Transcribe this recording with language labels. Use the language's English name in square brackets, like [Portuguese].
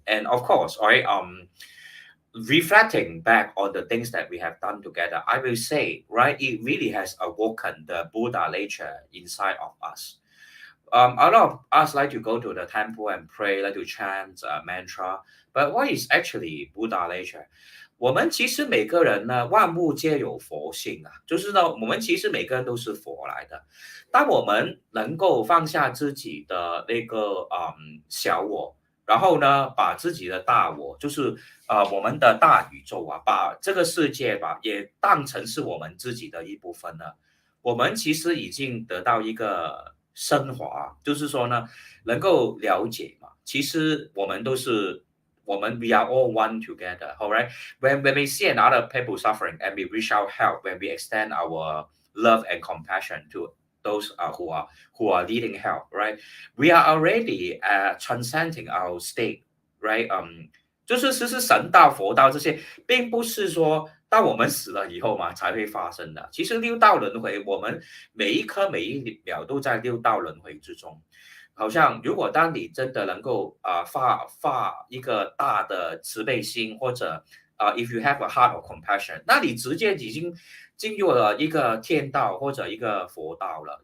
[English] And of course, all right, reflecting back on the things that we have done together, I will say, right, it really has awoken the Buddha nature inside of us. A lot of us like to go to the temple and pray, like to chant mantra. But what is actually Buddha nature? [Chinese] 我们其实每个人呢，万物皆有佛性啊，就是呢，我们其实每个人都是佛来的。当我们能够放下自己的那个小我，然后呢，把自己的大我，就是我们的大宇宙啊，把这个世界吧也当成是我们自己的一部分了。我们其实已经得到一个升华，就是说呢，能够了解嘛，其实我们都是我们 [English] we are all one together, alright? When we see another people suffering and we reach out help, when we extend our love and compassion to those who are needing help, right? We are already transcending our state, right? [Chinese] 就是其实神道、佛道这些，并不是说当我们死了以后嘛才会发生的。其实六道轮回，我们每一刻每一秒都在六道轮回之中。好像如果当你真的能够发一个大的慈悲心，或者 [English] if you have a heart of compassion， [Chinese] 那你直接已经进入了一个天道或者一个佛道了。